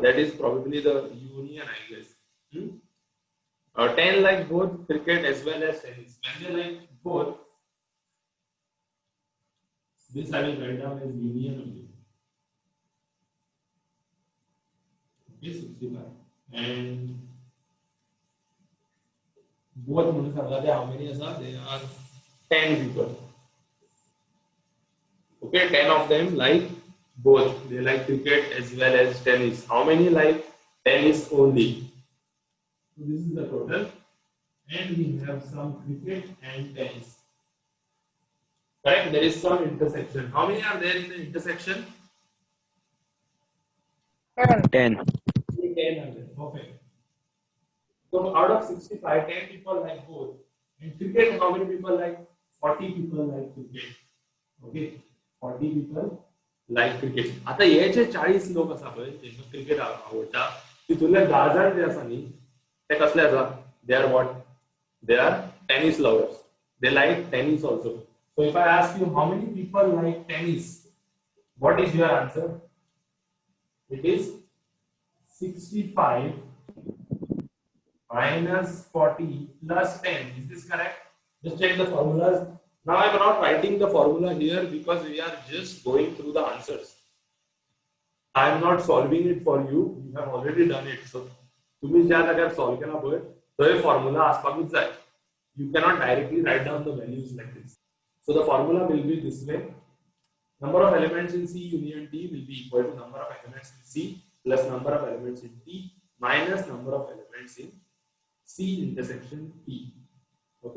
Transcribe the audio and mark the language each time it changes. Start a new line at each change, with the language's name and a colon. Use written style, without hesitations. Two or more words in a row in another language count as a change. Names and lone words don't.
English: That is probably the union, I guess. 10 like both cricket as well as tennis. When they like both, this I will write down as union only. Okay, 65. And both
Konkani: म्हणून सांगा
English: how many आजा? They are 10 people. Okay, 10 of them like both. They like cricket as well as tennis. How many like tennis only? So this is the total. And we have some cricket and tennis. Correct? There is some intersection. How many are there in the intersection? 10. 10 are there. Perfect. So out of 65, 10 people like both. In cricket, how many people like? 40 people like cricket. Okay. 40 people like cricket.
Konkani: आता हे जे 40 लोक आसा पळय जेंका क्रिकेट आवडटा तितूंतले 10 जाण जे आसा न्ही ते कसले आसा
English: they are what they are tennis lovers. They like tennis also. So if I ask you how many people like tennis, what is your answer? It is 65 minus 40 plus 10. Is this correct? Just check the formulas. Now I am not writing the formula here because we are just going through the answers. I am not solving it for you. You have already done it.
Konkani: So तुम्ही ज्या जाग्यार solve केला पळय थंय formula आसपाकूच जाय.
English: You cannot directly write down the values like this. So the formula will be this way. Number of elements in C union D will be equal to number of elements in C plus number of elements in D minus number of elements in C intersection T. Okay.